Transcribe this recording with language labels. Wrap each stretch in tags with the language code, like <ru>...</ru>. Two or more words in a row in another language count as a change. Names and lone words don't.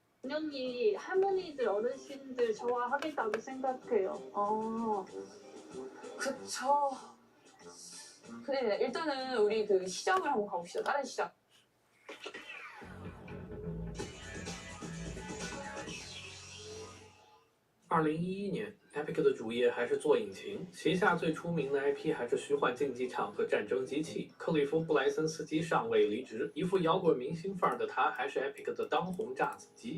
<ko>당연히 할머니들 어르신들 좋아하겠다고 생각해요. 그쵸. 근데 일단은 우리 그 시장을 한번 가봅시다. 다른 시장.</ko> <zh>2011年 ，Epic 的主业还是做引擎，旗下最出名的 IP 还是虚幻竞技场和战争机器。克里夫·布莱森斯基尚未离职，一副摇滚明星范儿的他，还是 Epic 的当红炸子鸡。</zh>